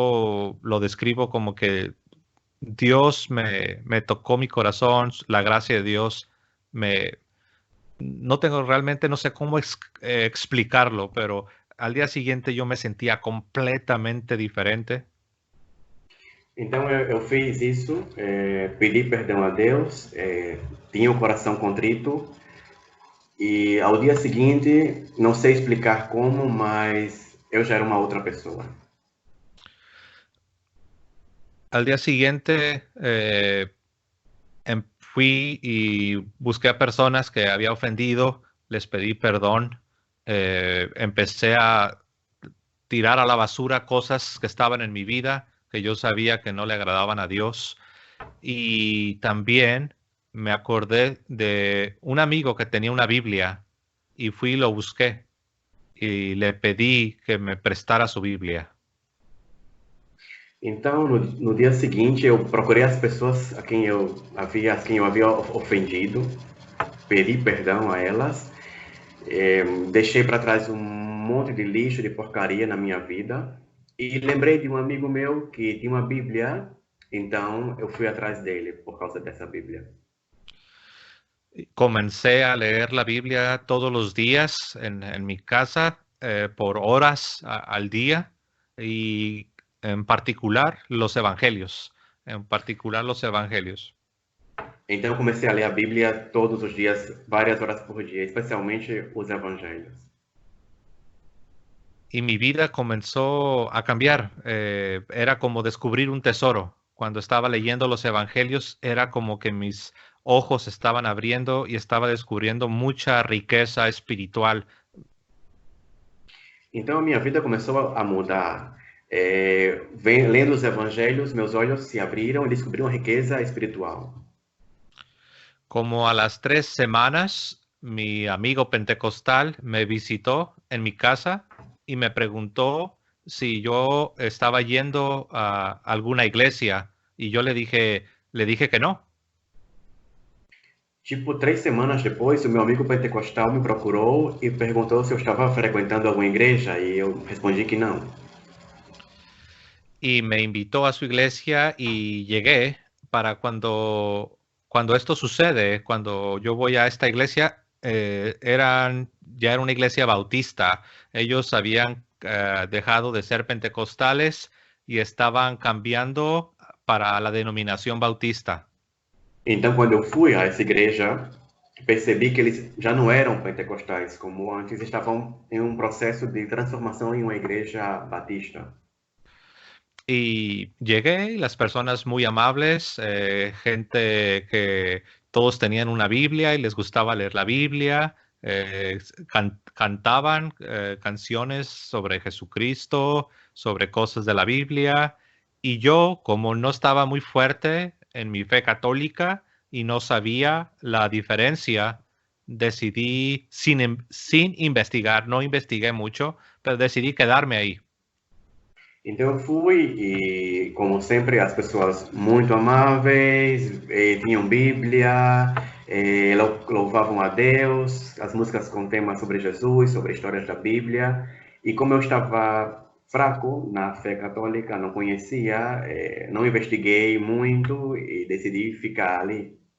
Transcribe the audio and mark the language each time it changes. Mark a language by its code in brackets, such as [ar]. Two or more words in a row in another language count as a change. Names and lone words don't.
[es] Yo lo describo como que Dios me tocó mi corazón, la gracia de Dios me... No tengo realmente, no sé cómo explicarlo, pero al día siguiente yo me sentía completamente diferente. [pt] Então eu fiz isso, pedi perdão a Deus, tinha o coração contrito e ao dia seguinte, não sei explicar como, mas eu já era uma outra pessoa. [es] Al día siguiente fui y busqué a personas que había ofendido, les pedí perdón, empecé a tirar a la basura cosas que estaban en mi vida, que yo sabía que no le agradaban a Dios. Y también me acordé de un amigo que tenía una Biblia y fui y lo busqué y le pedí que me prestara su Biblia. [pt] Então, no dia seguinte, eu procurei as pessoas a quem eu havia ofendido, pedi perdão a elas, deixei para trás um monte de lixo, de porcaria na minha vida e lembrei de um amigo meu que tinha uma Bíblia, então eu fui atrás dele por causa dessa Bíblia. [es] Comencé a leer la Biblia todos los días en mi casa por horas al día y en particular los evangelios, en particular los evangelios. [pt] Então eu comecei a ler a Bíblia todos os dias, várias horas por dia, especialmente os evangelhos. [es] Y mi vida comenzó a cambiar. Era como descubrir un tesoro. Cuando estaba leyendo los evangelios, era como que mis ojos estaban abriendo y estaba descubriendo mucha riqueza espiritual. [pt] Então a minha vida começou a mudar. Lendo os evangelhos, meus olhos se abriram e descobri uma riqueza espiritual. [es] Como a las 3 semanas, mi amigo pentecostal me visitó en mi casa y me preguntó si yo estaba yendo a alguna iglesia y yo le dije que no. [pt] Tipo, 3 semanas depois, o meu amigo pentecostal me procurou e perguntou se eu estava frequentando alguma igreja e eu respondi que não. [es] Y me invitó a su iglesia y llegué para cuando esto sucede, cuando yo voy a esta iglesia, ya era una iglesia bautista. Ellos habían dejado de ser pentecostales y estaban cambiando para la denominación bautista. [pt] Então, quando eu fui a essa igreja, percebi que eles já não eram pentecostais, como antes estavam em um processo de transformação em uma igreja batista. [es] Y llegué y las personas muy amables, gente que todos tenían una Biblia y les gustaba leer la Biblia, cantaban canciones sobre Jesucristo, sobre cosas de la Biblia. Y yo, como no estaba muy fuerte en mi fe católica y no sabía la diferencia, decidí sin investigar, no investigué mucho, pero decidí quedarme ahí. [pt] Então eu fui e, como sempre, as pessoas muito amáveis, tinham Bíblia, louvavam a Deus, as músicas com temas sobre Jesus, sobre histórias da Bíblia. E como eu estava fraco na fé católica, não conhecia, não investiguei muito e decidi ficar ali.